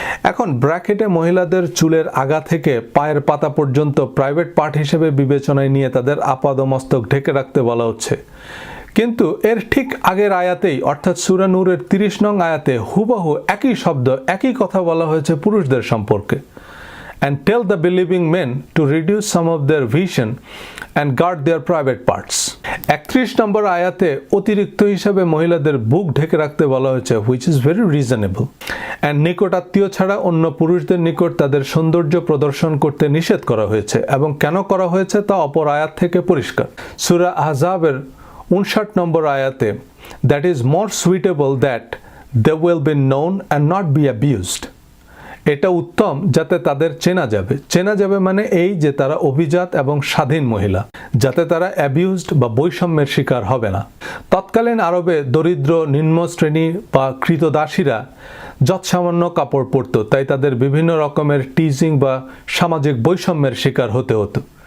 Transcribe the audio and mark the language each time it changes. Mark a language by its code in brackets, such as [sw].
[bn] এখন ব্র্যাকেটে মহিলাদের চুলের আগা থেকে পায়ের পাতা পর্যন্ত প্রাইভেট পার্ট হিসেবে বিবেচনায় নিয়ে তাদের আপাদমস্তক ঢেকে রাখতে বলা হচ্ছে, কিন্তু এর ঠিক আগের আয়াতেই অর্থাৎ সূরা নূরের 30 নং আয়াতে হুবহু একই শব্দ একই কথা বলা হয়েছে পুরুষদের সম্পর্কে, [en] and tell the believing men to reduce some of their vision and guard their private parts. [bn] 31 নম্বর আয়াতে অতিরিক্ত হিসাবে মহিলাদের বুক ঢেকে রাখতে বলা হয়েছে, [en] which is very reasonable. [bn] and নিকটাত্মীয় ছাড়া অন্য পুরুষদের নিকট তাদের সৌন্দর্য প্রদর্শন করতে নিষেধ করা হয়েছে, এবং কেন করা হয়েছে তা অপর আয়াত থেকে পরিষ্কার। সূরা আহজাবের 59 নম্বর আয়াতে, [en] that is more suitable that they will be known and not be abused. [bn] এটা উত্তম যাতে তাদের চেনা যাবে মানে এই যে তারা অভিজাত এবং স্বাধীন মহিলা, যাতে তারা অ্যাবিউজড বা বৈষম্যের শিকার হবে না। তৎকালীন আরবে দরিদ্র নিম্ন শ্রেণী বা কৃতদাসীরা যৎসামান্য কাপড় পরত, তাই তাদের বিভিন্ন রকমের টিজিং বা সামাজিক বৈষম্যের শিকার হতে হতো।